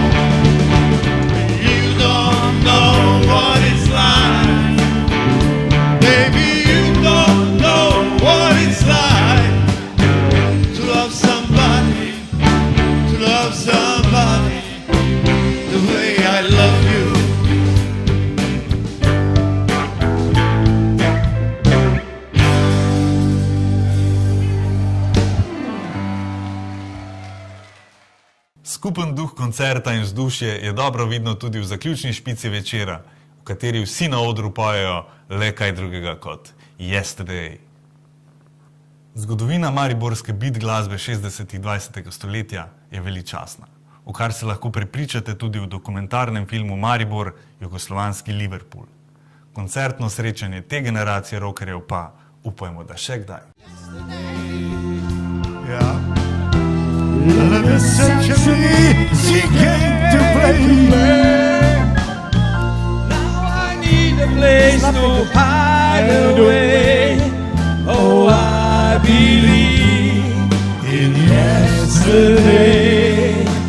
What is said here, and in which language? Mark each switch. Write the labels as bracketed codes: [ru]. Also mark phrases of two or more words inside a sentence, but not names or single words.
[en] You don't know what it's like. Baby, you don't know what it's like to love somebody, to love somebody the way I love you. [sl] Skupen duh koncerta in vzdušje je dobro vidno tudi v zaključni špici večera, v kateri vsi na odru pojejo le kaj drugega kot Yesterday. Zgodovina mariborske beat glasbe 60. 20. stoletja je veličastna, v kar se lahko prepričate tudi v dokumentarnem filmu Maribor, jugoslovanski Liverpool. Koncertno srečanje te generacije rockerjev pa upajmo, da še kdaj. [en] The century she came to play. Now I need a place to hide away. Oh, I believe in yesterday.